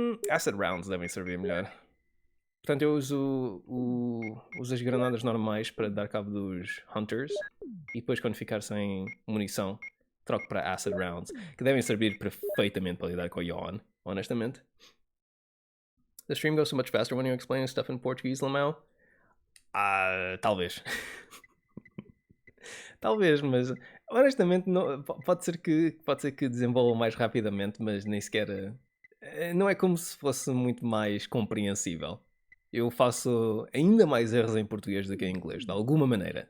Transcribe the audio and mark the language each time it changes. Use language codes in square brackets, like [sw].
[pt] Acid rounds devem servir melhor. Portanto, eu uso as granadas normais para dar cabo dos Hunters. E depois, quando ficar sem munição, troco para Acid Rounds. Que devem servir perfeitamente para lidar com a Yawn, honestamente. [en] The stream goes so much faster when you're explaining stuff in Portuguese, Lamau? [pt] Talvez. Talvez, mas honestamente não, pode ser que desenvolva mais rapidamente, mas nem sequer. Não é como se fosse muito mais compreensível. Eu faço ainda mais erros em português do que em inglês, de alguma maneira.